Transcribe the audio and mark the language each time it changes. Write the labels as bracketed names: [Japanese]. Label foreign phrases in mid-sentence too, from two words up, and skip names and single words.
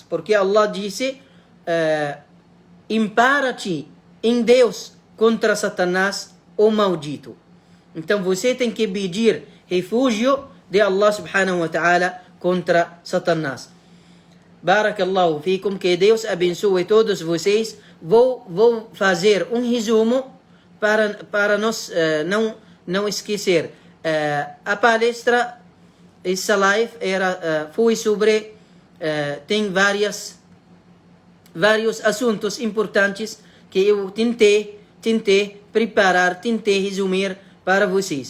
[Portuguese] Porque Allah disse, impara-te em Deus contra Satanás, o maldito. Então você tem que pedir refúgio de Allah [Arabic] سبحانه وتعالى [Portuguese] contra Satanás. [Arabic] بارك الله فيكم, [Portuguese] que Deus abençoe todos vocês. Vou fazer um resumo para nós não esquecer. A palestra, essa live foi sobre, tem vários assuntos importantes que eu tentei preparar, tentei resumir para vocês.